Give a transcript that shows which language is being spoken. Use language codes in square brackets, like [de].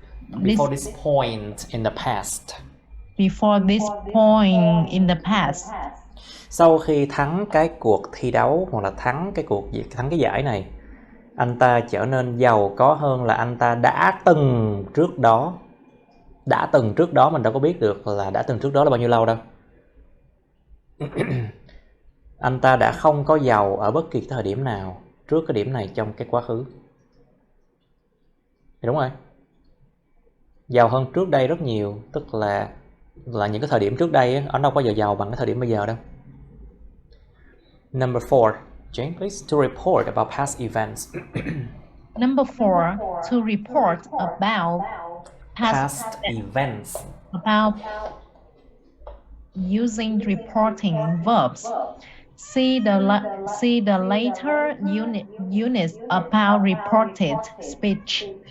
[en] Before this point in the past. Before this point in the past. [vi] Sau khi thắng cái cuộc thi đấu hoặc là thắng cái giải này, anh ta trở nên giàu có hơn là anh ta đã từng trước đó. Đã từng trước đó mình đâu có biết được là đã từng trước đó là bao nhiêu lâu đâu. Anh ta đã không có giàu ở bất kỳ thời điểm nào trước cái điểm này trong cái quá khứ. Thì đúng rồi. Giàu hơn trước đây rất nhiều, tức là những cái thời điểm trước đây ấy, anh đâu có giờ giàu bằng cái thời điểm bây giờ đâu. [en] Number 4. Jane, please, to report about past events. Number 4, to report about Past events. About using reporting verbs. See the later units about reported speech.